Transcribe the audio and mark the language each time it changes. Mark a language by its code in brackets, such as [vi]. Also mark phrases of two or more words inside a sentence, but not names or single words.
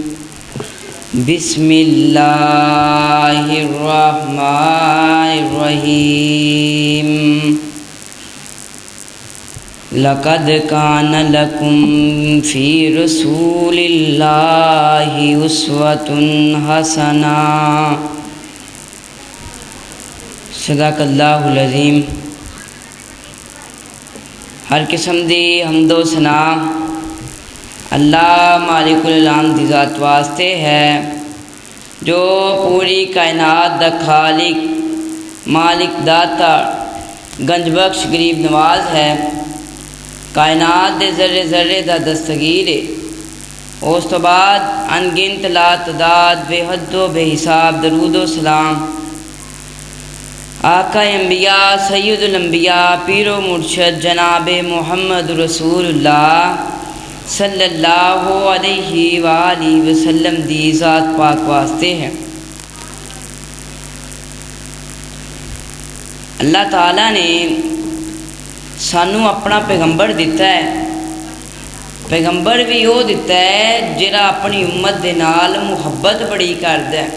[ar] بسم الله الرحمن الرحيم. لقد كان لكم في رسول الله أسوة حسنة. صدق الله العظيم. [pa] ہر قسم دی حمدو ثنا اللہ مالک العالم دی ذات واسطے ہے، جو پوری کائنات دا خالق، مالک، داتا، گنج بخش، غریب نواز ہے. کائنات دے ذرے ذرے دا دستگیر ہے. اس تو بعد انگنت لاتعداد بےحدو بےحساب درودو سلام آقا انبیاء [ar] سيد الأنبياء [pa] پیرو مرشد جناب محمد رسول اللہ [ar] صلى الله عليه وآله وسلم [pa] دی ذات پاک واسطے ہے. اللہ تعالیٰ نے سانوں اپنا پیغمبر دتا ہے. پیغمبر بھی او دتا ہے جیہڑا اپنی امت دے نال محبت بڑی کردا ہے.